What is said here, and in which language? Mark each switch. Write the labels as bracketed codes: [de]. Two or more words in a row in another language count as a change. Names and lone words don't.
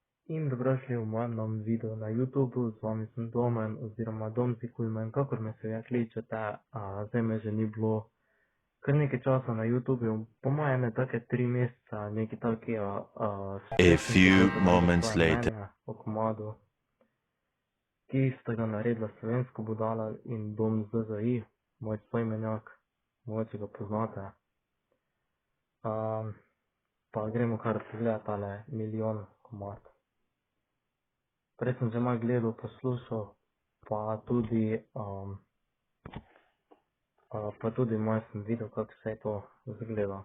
[sl] In dobrošli v mojem novem videu na YouTubu, z vami sem Domen oziroma Domzikulmen, kakor me se ja kličete, zdaj me že ni bilo kar nekaj časa na YouTubu, po mojem je take 3 meseca, nekaj takega, [en] A few moments later. [sl] o komadu, ki sta ga naredila Slovensko budala in Dom ZZI, moj soimenjak, mogoče ga poznate. Pa gremo kar pogledat tale milijon komad. Prej sem že malo gledal, poslušal, pa tudi malo sem videl, kako se je to izgleda.